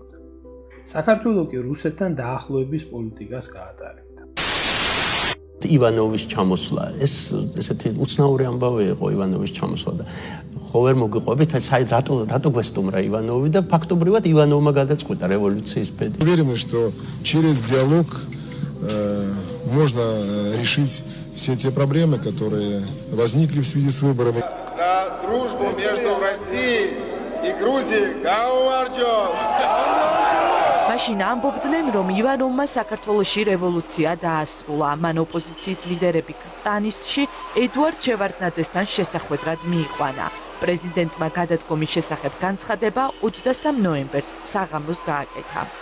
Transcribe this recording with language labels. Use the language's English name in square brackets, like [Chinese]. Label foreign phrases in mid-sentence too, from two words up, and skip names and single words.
[Georgian] საქართველო კი რუსეთთან დაახლოების პოლიტიკას გაატარებდა. ივანოვის ჩამოსვლა, ეს ესეთი უცნაური ამბავი იყო ივანოვის ჩამოსვლა და ხო ვერ მოგიყვებით, საერთოდ რატო გვესტუმრა ივანოვი და ფაქტობრივად ივანოვმა გადაწყვიტა რევოლუციის ბედი. [Russian] Уверены, что через диалог можно решить все те проблемы, которые возникли в связи с выборами. За дружбу между Россией и Грузией გაუმარჯოს! [Georgian] მაშინ ამბობდნენ, რომ ივანოვმა საქართველოში რევოლუცია დაასრულა. მან ოპოზიციის ლიდერები კრწანისში ედუარდ შევარდნაძესთან შესახვედრად მიიყვანა. პრეზიდენტმა გადადგომის შესახებ განცხადება 23 ნოემბერს საღამოს გააკეთა.